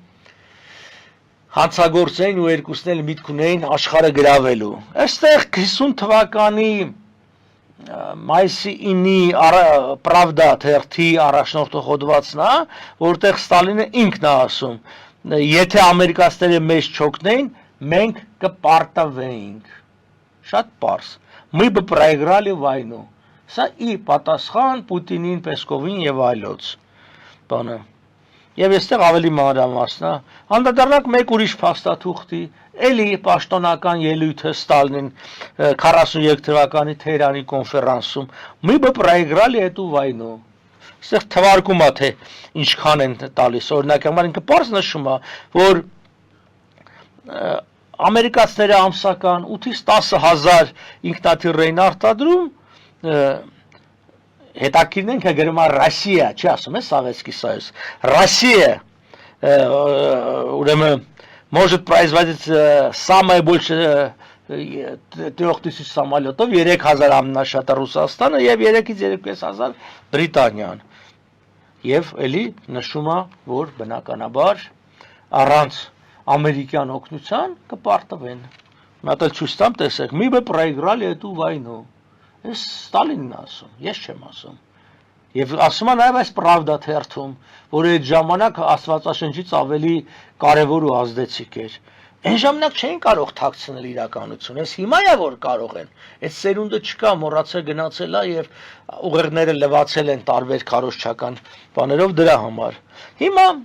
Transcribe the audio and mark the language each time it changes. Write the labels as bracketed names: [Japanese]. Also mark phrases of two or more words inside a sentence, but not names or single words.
[Armenian] հանցագործային ու երկուսն էլ միտք ունեին աշխարհը գրավելու։ Այստեղ 50 թվականի մայիսի 9-ի Pravda թերթի առաջնորդող հոդվածն է, որտեղ Ստալինը ինքն է ասում, եթե ամերիկացիները մեզ չօգնեին, մենք կպարտվեինք։ Շատ պարզ։ [Russian] Мы бы проиграли [Armenian] войну։ Սա ի պատասխան Պուտինին, Պեսկովին եւ այլոց։ Բանը։ Եվ այստեղ ավելի մանրամասն է, անդրադառնանք մեկ ուրիշ փաստաթուղթի, էլի պաշտոնական ելույթը Ստալինին 43 թվականի Թեհրանի կոնֆերանսում, [Russian] мы бы проиграли эту войну։ [Armenian] Այստեղ թվարկում է, թե ինչքան են տալիս, օրինակ համար ինքը պարզ նշում է, որ ամերիկացիները ամսական 8-ից 10,000 ինքնաթիռ էին արտադրում, հետաքրքիրն ենք գրում է Ռոսիա, չի ասում է [Russian] Советский Союз, Россия, [Armenian] ուրեմն [Russian] может производить самое больше 3000 самолетов, [Armenian] 3000 ամենաշատը Ռուսաստանը եւ 3-ից 2500 Բրիտանիան։ Եվ էլի նշում է, որ բնականաբար առանց ամերիկյան օգնության կպարտվեն։ Մատել ցույց տամ տեսեք, [Russian] мы бы проиграли эту войну։ [Armenian] Ես Ստալինն ասում, ես չեմ ասում։ Եվ ասում են նաև այս Pravda թերթում, որ այդ ժամանակ Աստվածաշնչից ավելի կարևոր ու ազդեցիկ էր։ Այն ժամանակ չէին կարող թաքցնել իրականությունը, այս հիմա է որ կարող են։ Այդ սերունդը չկա, մոռացել գնացել է եւ ուղեղները լվացել են տարբեր քարոզչական բաներով դրա համար։ Հիմա